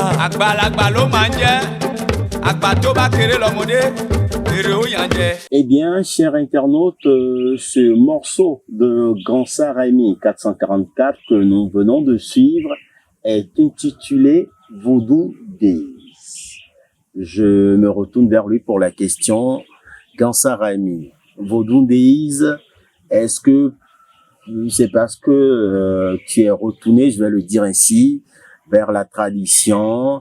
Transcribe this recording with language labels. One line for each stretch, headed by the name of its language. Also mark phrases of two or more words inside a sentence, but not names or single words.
Yoruba: àgbàlagbà ló máa ń jẹ́ àgbà tó bá kéré lọ́mọdé èrè ó yàn jẹ.
French: Eh bien, chers internautes, ce morceau de Gansa Raimi 444 que nous venons de suivre est intitulé Voodoo Days. Je me retourne vers lui pour la question. Gansa Raimi, Voodoo Days, est-ce que c'est parce que tu es retourné, je vais le dire ainsi, vers la tradition?